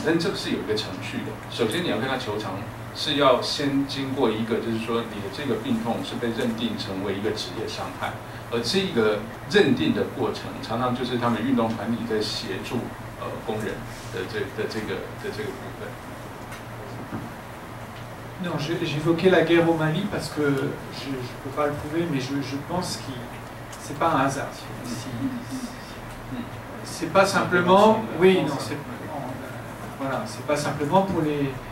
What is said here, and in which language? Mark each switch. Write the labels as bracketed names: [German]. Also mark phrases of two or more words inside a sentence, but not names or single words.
[Chinese] 但这个是有一个程序的。首先你要跟他求偿，是要先经过一个，就是说你的这个病痛是被认定成为一个职业伤害。而这个认定的过程，常常就是他们运动团体在协助工人的这个部分。 [French] Non, j'évoquais la guerre au Mali parce que je ne peux pas le prouver, mais je pense que c'est pas un hasard. C'est pas simplement, oui, non, voilà, c'est pas simplement pour les.